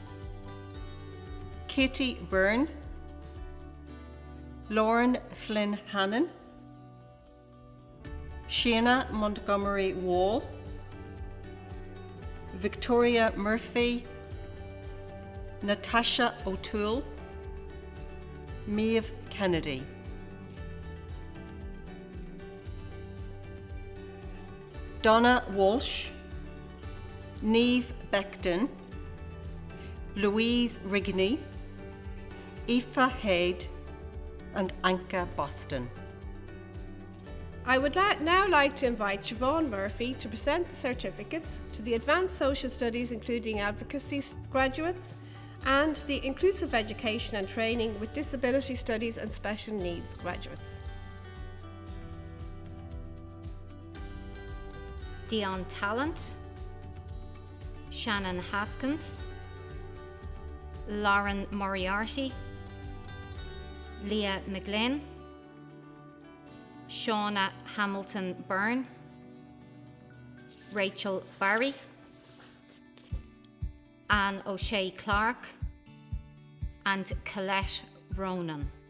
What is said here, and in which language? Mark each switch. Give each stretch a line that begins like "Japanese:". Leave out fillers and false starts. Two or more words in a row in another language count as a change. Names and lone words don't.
English: Katie Byrne, Lauren Flynn Hannon, Shana Montgomery Wall, Victoria Murphy, Natasha O'Toole, Maeve Kennedy. Donna Walsh, Neve Becton, Louise Rigney, Aoife Haid, and Anka Boston. I would now like to invite Siobhan Murphy to present the certificates to the Advanced Social Studies, including Advocacy graduates, and the Inclusive Education and Training with Disability Studies and Special Needs graduates. Dion Talent, Shannon Haskins, Lauren Moriarty, Leah McGlynn, Shauna Hamilton Byrne, Rachel Barry, Anne O'Shea Clark, and Colette Ronan.